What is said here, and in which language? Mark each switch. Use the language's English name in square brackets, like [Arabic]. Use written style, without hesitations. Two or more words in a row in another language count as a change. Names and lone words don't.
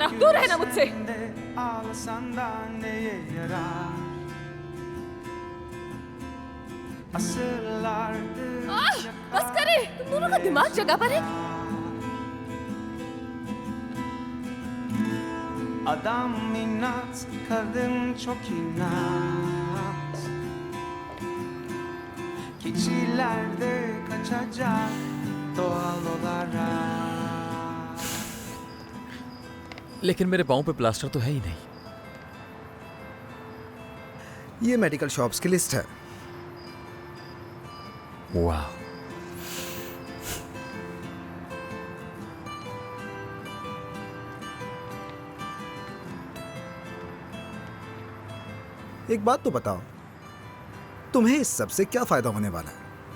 [Hindi] दूर रहना मुझसे। [Turkish] Ağlasan da neye yarar? Asırlardır [Hindi] बस करे, तुम दोनों का दिमाग जगह पर है। [Turkish] adam inat, kadın çok inat. Keçilerde kaçacak doğal olarak. [Hindi] लेकिन मेरे पाँव पे प्लास्टर तो है ही नहीं। ये [English] medical shops [Hindi] की लिस्ट है। वाह, एक बात तो बताओ, तुम्हें इस सब से क्या फायदा होने वाला है?